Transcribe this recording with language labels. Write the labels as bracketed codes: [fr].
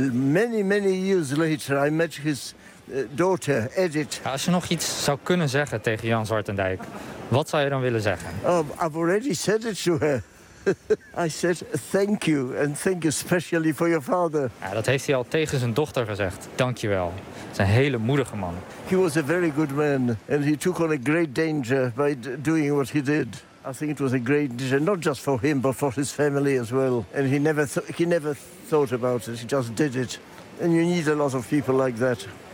[en] Many, many years later I met his daughter, Edith. [nl] Als je nog iets zou kunnen zeggen tegen Jan Zwartendijk, wat zou je dan willen zeggen? [en] I've already said it to her. I said thank you and thank you especially for your father. [nl] Ja, dat heeft hij al tegen zijn dochter gezegd. Dankjewel. Het is een hele moedige man. [en] He was a very good man and he took on a great danger by doing what he did. I think it was a great danger, not just for him but for his family as well. And he never thought about it. He just did it. And you need a lot of people like that.